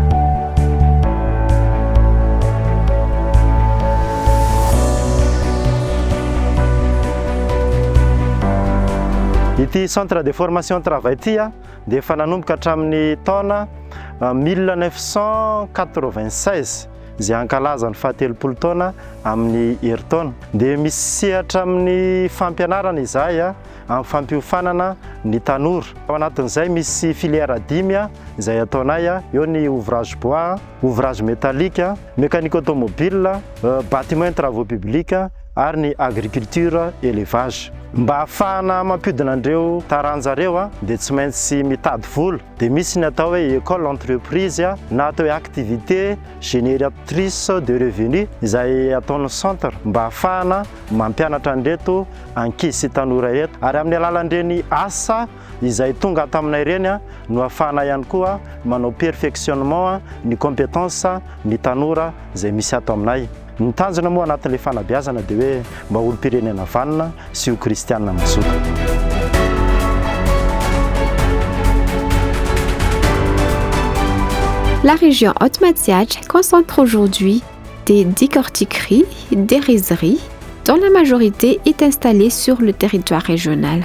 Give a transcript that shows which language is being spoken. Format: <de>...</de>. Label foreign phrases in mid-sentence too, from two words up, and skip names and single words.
<mg>Ity</mg> <fr>centre de formation travail</fr> <mg>ity dia efa nanomboka hatramin'ny taona 1996 izay ankalaza ny fahatelopolo taona amin'ny herintaona. Dia misy sehatra amin'ny fampianarana izahay amin'ny fampiofanana ny tanora. Ao anatin'izay misy filière 5 izay ataonay, eo ny</mg> <fr>ouvrage bois, ouvrage métallique, mécanique automobile, bâtiment et travaux publics</fr> <mg>ary ny</mg> <fr>agriculture élevage.</fr> <mg>Mba ahafahana mampiodina andreo taranjareo dia tsy maintsy mitady vola. Dia misy ny atao hoe</mg> <fr>école entreprise</fr> <mg>na atao hoe</mg> <fr>activité génératrice de revenu</fr> <mg>izay ataon'ny centre mba ahafahana mampianatra andreto ankizy sy tanora reto. Ary amin'ny alalan'ireny asa izay tonga taminay ireny no ahafahana ihany koa manao perfectionnement ny compétence ny tanora izay misy ato aminay. Ny tanjona moa anatin'ilay fanabeazana dia hoe mba olo-pirenena vanina sy ho kristianina mazoto.</mg> <fr>La région Haute-Matziach concentre aujourd'hui des décortiqueries, des rizeries, dont la majorité est installée sur le territoire régional.</fr>